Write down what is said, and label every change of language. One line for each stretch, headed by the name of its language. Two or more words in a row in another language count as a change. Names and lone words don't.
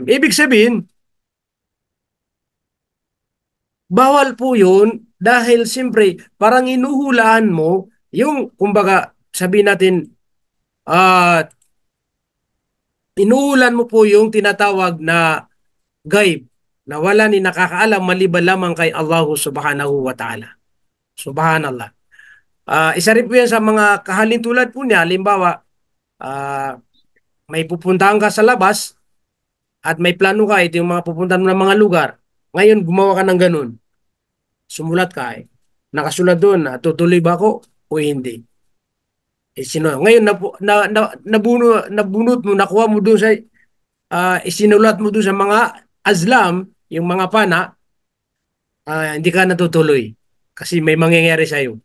Filipino: Ibig sabihin, bawal po yun dahil siyempre parang inuhulaan mo yung, kumbaga, sabihin natin, inuulan mo po yung tinatawag na gaib na wala ni nakakaalam maliban lamang kay Allah
Arabic: subhanahu wa ta'ala.
Filipino: Subhanallah. Isa rin po yan sa mga kahalintulad po niya. Halimbawa, may pupuntahan ka sa labas at may plano ka, ito yung mga pupuntahan mo ng mga lugar. Ngayon, gumawa ka ng ganun. Sumulat ka eh. Nakasulat doon na tutuloy ba ako o hindi. Ngayon, nabunot mo, nakuha mo doon sa isinulat mo doon sa mga azlam, yung mga pana, hindi ka natutuloy kasi may mangyayari sa iyo.